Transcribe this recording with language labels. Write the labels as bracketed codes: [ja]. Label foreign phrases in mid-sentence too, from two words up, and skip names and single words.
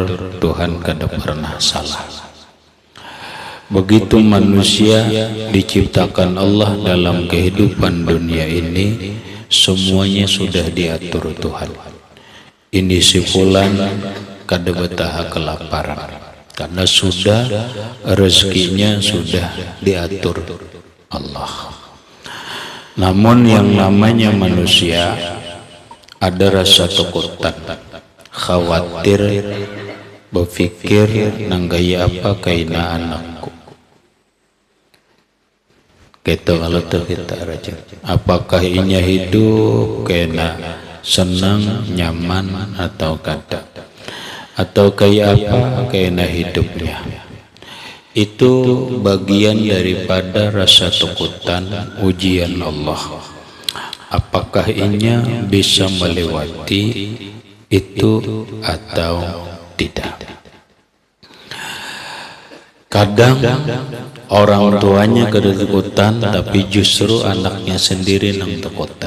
[id] Tuhan tidak pernah salah. Begitu manusia diciptakan Allah dalam kehidupan dunia ini, semuanya sudah diatur Tuhan. Ini si fulan kada betah kelaparan, karena sudah rezekinya sudah diatur Allah. Namun yang namanya manusia ada rasa takutan, khawatir, berpikir nanggaya apa kaina anakku. Kita kalau kita raja, apakah inya hidup kena senang, nyaman atau kada, atau kayak apa kena hidupnya. Itu bagian daripada rasa takutan ujian Allah. Apakah inya bisa melewati itu atau tidak? Kadang orang tuanya ketakutan, tapi justru anaknya sendiri yang takutan.